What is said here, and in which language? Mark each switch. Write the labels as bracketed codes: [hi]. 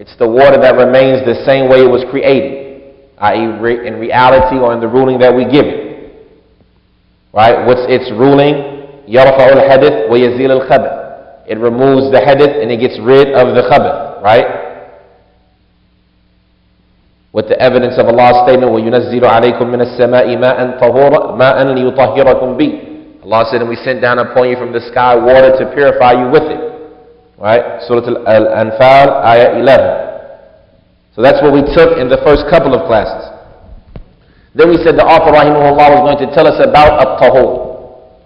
[en] It's the water that remains the same way it was created. I.e. in reality or in the ruling that we give it. Right? What's its ruling? [ar] يَرْفَعُ الْحَدِث وَيَزِيلُ الْخَبَث. [en] It removes the hadith and it gets rid of the khabath. Right? With the evidence of Allah's statement, [ar] وَيُنَزِّلُ عَلَيْكُم مِّنَ السَّمَاءِ مَاءً لِيُطَهِّرَكُم بِهِ. [en] Allah said, and we sent down upon you from the sky water to purify you with it. Right? Surah Al-Anfal, Ayah 11. So that's what we took in the first couple of classes. Then we said the author, rahimahullah, was going to tell us about at-Tahur.